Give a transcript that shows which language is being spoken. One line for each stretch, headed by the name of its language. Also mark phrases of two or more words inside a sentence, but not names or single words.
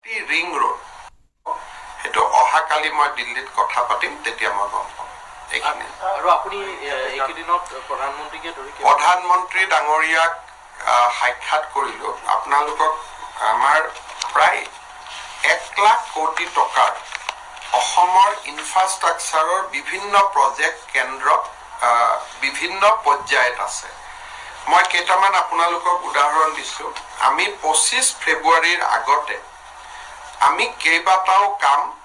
English: ring road
Assamese: হেতু অহাকালি মই দিল্লী কথা পাতিম তেতিয়া মই গম এখিনি আৰু আপুনি এইকেইদিনত প্ৰধান মন্ত্ৰী ডাঙৰীয়াক সাক্ষাৎ কৰিলো আপোনালোকক আমাৰ প্ৰায় 1 লাখ কোটি টকাৰ অসমৰ ইনফ্ৰাষ্ট্ৰাকচাৰৰ বিভিন্ন প্ৰজেক্ট কেন্দ্ৰ বিভিন্ন পৰ্যায়ত আছে মই কেইটামান আপোনালোকক উদাহৰণ দিছো আমি 25 ফেব্ৰুৱাৰীৰ আগতে আমি কেইবাটাও কাম